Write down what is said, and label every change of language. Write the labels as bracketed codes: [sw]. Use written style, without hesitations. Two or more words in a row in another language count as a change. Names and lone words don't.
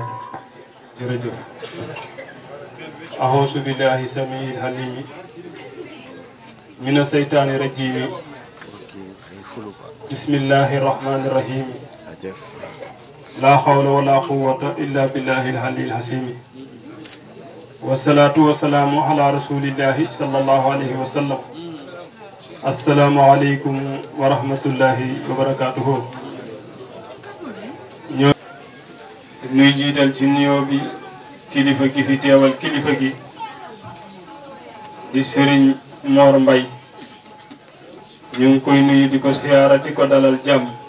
[ar] jërëjëf. أعوذ بالله السميع العليم من الشيطان الرجيم بسم الله الرحمن الرحيم لا حول ولا قوة إلا بالله العلي العظيم والصلاة والسلام على رسول الله صلى الله عليه وسلم. السلام عليكم ورحمة الله وبركاته. [wo] ñoo nuy jiital ci nuyoo bi kilifa gi fi teewal kilifa gi di Serigne Mor Mbaye ñu ngi koy nuyu di ko siyaara di ko dalal jàmm